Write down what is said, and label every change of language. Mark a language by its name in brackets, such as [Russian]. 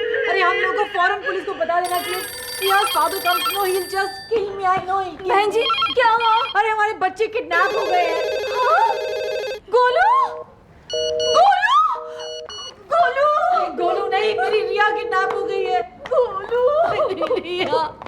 [Hindi] अरे हम लोगों को फौरन पुलिस को बता देना चाहिए। [English] Riya's father comes, no, he'll just kill me, I know it. [Hindi] बहन जी क्या हुआ? अरे हमारे बच्चे किडनैप हो गए हैं। हाँ? गोलू गोलू गोलू गोलू नहीं, मेरी रिया किडनैप हो गई है। गोलू मेरी रिया।